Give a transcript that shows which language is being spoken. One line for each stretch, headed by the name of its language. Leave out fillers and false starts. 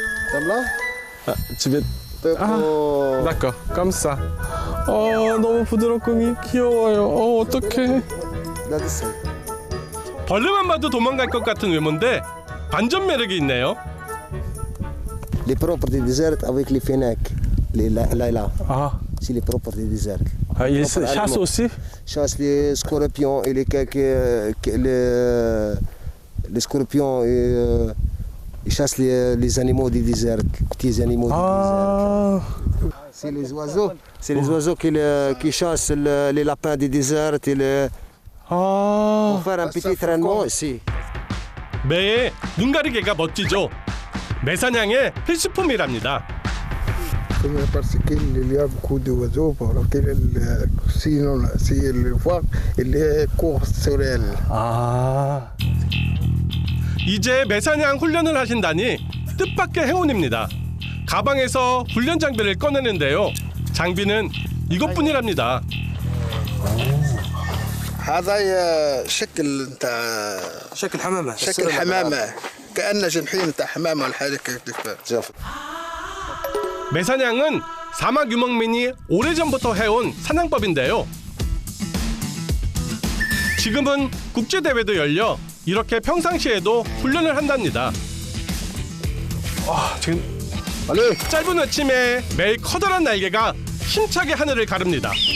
French: t'aimes là Tu veux... Oh. D'accord, comme ça.
Korean: 너무 부드럽고 귀여워요. 어떡해.
English: That's it.
Korean: 벌레만 봐도 도망갈 것 같은 외모인데 반전 매력이 있네요.
French: Les propriétés désertes avec les fennecs. Là. Ah, C'est les propriétés désertes. ils chassent aussi? Chasse les scorpions et les scorpions et ils chassent les animaux du désert, petits animaux du désert. C'est les oiseaux. C'est les oiseaux qui chassent les lapins du désert et pour faire un petit traînement ici.
Korean: 매의 눈가리개가 멋지죠. 매사냥의 필수품이랍니다.
French: parce qu'il y a beaucoup d'oiseaux, sinon, s'ils voient, il court sur elle. 아,
Korean: 이제 매사냥 훈련을 하신다니 뜻밖의 행운입니다. 가방에서 훈련 장비를 꺼내는데요. 장비는 이것뿐이랍니다.
Arabic: هذا شكل نتاع شكل حمامة شكل حمامة كأنه جنحين نتاع حمامة ولا حاجة كيف.
Korean: 매사냥은 사막 유목민이 오래전부터 해온 사냥법인데요. 지금은 국제대회도 열려 이렇게 평상시에도 훈련을 한답니다. 지금 짧은 아침에 매일 커다란 날개가 힘차게 하늘을 가릅니다.